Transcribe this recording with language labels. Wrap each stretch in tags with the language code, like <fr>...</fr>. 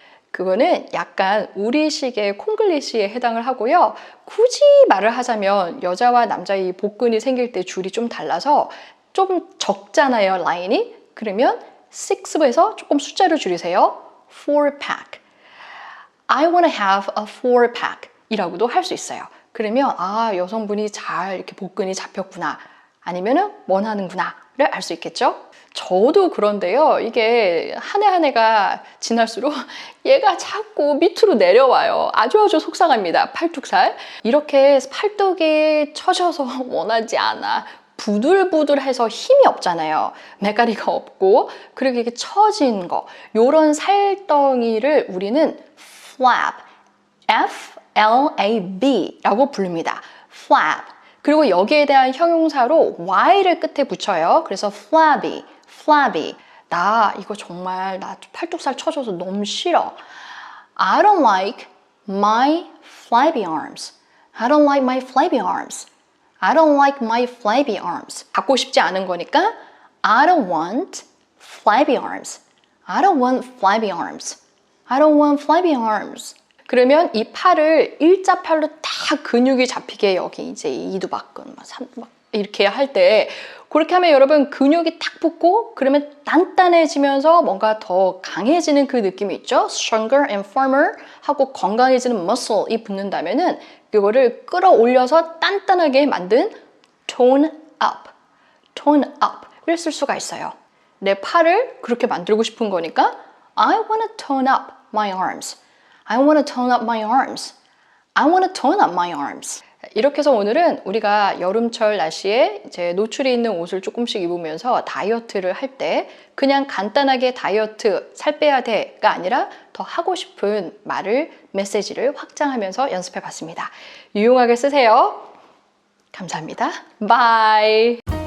<ko>그거는 약간 우리식의 콩글리시에 해당을 하고요. 굳이 말을 하자면 여자와 남자의 복근이 생길 때 줄이 좀 달라서 좀 적잖아요, 라인이. 그러면 6에서 조금 숫자를 줄이세요.</ko> <en>4-pack. I want to have a 4-pack 이라고도 할 수 있어요.</en> <ko>그러면 여성분이 잘 이렇게 복근이 잡혔구나. 아니면은 원하는구나를 알 수 있겠죠? 저도 그런데요. 이게 한 해 한 해가 지날수록 얘가 자꾸 밑으로 내려와요. 아주 속상합니다. 팔뚝살. 이렇게 팔뚝이 처져서 원하지 않아. 부들부들해서 힘이 없잖아요. 메가리가 없고 그리고 이렇게 처진 거. 요런 살덩이를 우리는 flab, F-L-A-B라고 부릅니다. flab. 그리고 여기에 대한 형용사로 y를 끝에 붙여요. 그래서 flabby, flabby. 나 이거 정말 나 팔뚝살 쳐져서 너무 싫어.</ko> <en>I don't like my flabby arms. I don't like my flabby arms. I don't like my flabby arms.</en> <ko>갖고 싶지 않은 거니까</ko> <en>I don't want flabby arms. I don't want flabby arms. I don't want flabby arms.</en> <ko>그러면 이 팔을 일자팔로 다 근육이 잡히게 여기 이제 이두박근 막 이렇게 할 때 그렇게 하면 여러분 근육이 탁 붙고 그러면 단단해지면서 뭔가 더 강해지는 그 느낌이 있죠.</ko> <en>Stronger and firmer</en> <ko>하고 건강해지는 muscle이 붙는다면은 그거를 끌어올려서 단단하게 만든 tone up을 쓸 수가 있어요. 내 팔을 그렇게 만들고 싶은 거니까</ko> <en>I want to tone up my arms. I want to tone up my arms. I want to tone up my arms.</en> <ko>이렇게 해서 오늘은 우리가 여름철 날씨에 이제 노출이 있는 옷을 조금씩 입으면서 다이어트를 할 때 그냥 간단하게 다이어트 살 빼야 돼가 아니라 더 하고 싶은 말을 메시지를 확장하면서 연습해 봤습니다. 유용하게 쓰세요. 감사합니다. 바이.</ko>